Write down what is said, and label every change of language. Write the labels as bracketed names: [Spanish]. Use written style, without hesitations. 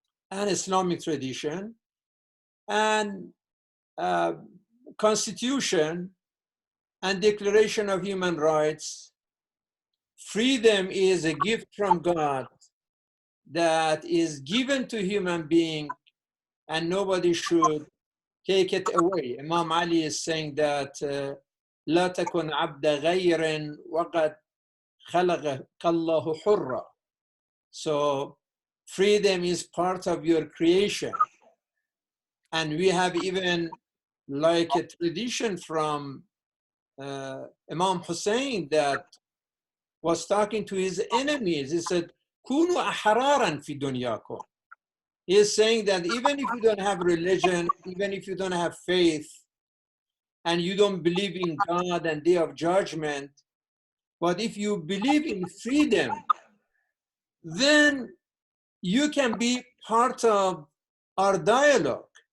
[English] and Islamic tradition and Constitution and Declaration of Human Rights. Freedom is a gift from God that is given to human being, and nobody should take it away. Imam Ali is saying that [Arabic] لا تكن عبد غير وقد خلقك الله حرا. [English] So freedom is part of your creation. And we have even like a tradition from Imam Hussein that was talking to his enemies. He said, [Arabic] كونوا أحرارا في دنياكم. [English] He is saying that even if you don't have religion, even if you don't have faith, and you don't believe in God and Day of Judgment, but if you believe in freedom, then you can be part of our dialogue.